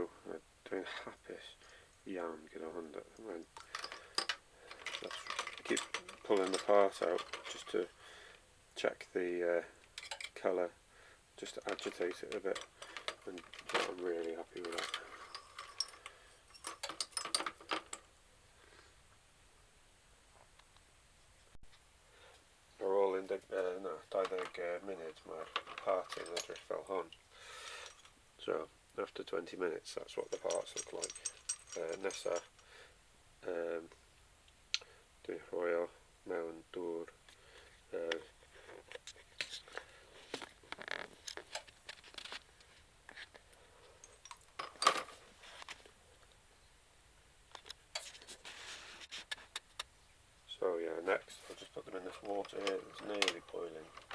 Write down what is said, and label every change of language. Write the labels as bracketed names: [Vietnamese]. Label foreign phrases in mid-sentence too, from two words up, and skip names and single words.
[Welsh] Dwi'n hapus iawn gyda hwn. [English] Let's keep pulling the part out just to check the colour, just to agitate it a bit, and I'm really happy with that. [Welsh] Ar ôl 20 munud mae'r part yn edrych fel hon. [English] So after 20 minutes that's what the parts look like. [Welsh] Nesa dwi'n rhoi o mewn dŵr [English] so yeah, next I'll just put them in this water here that's nearly boiling.